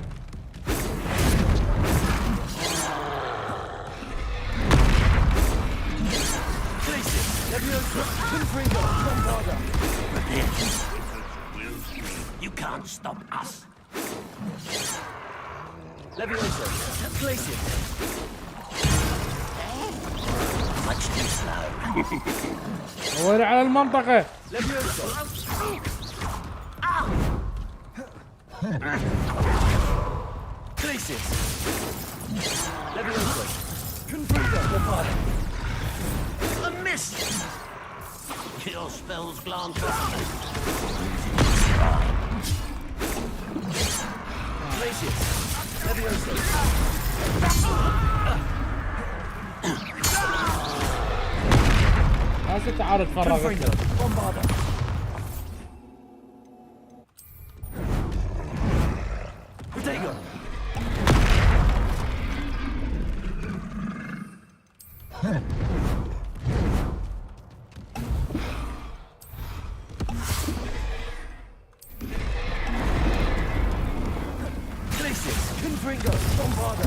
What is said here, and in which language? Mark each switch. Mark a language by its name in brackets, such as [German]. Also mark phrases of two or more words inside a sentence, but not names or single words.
[English] Glacius, Leviosa, Confringo, Bombarda. You can't stop us. Leviosa, Glacius. Much too slow. [Arabic] ورا على المنطقة. [English] Leviosa. Glacius. Leviosa. Confringo, Bombarda. A miss! Your spells glance off. Glacius. Leviosa. [Arabic] هسه تعال اتفرج. [English] Confringo, Bombarda. Protego. Glacius, Confringo, Bombarda.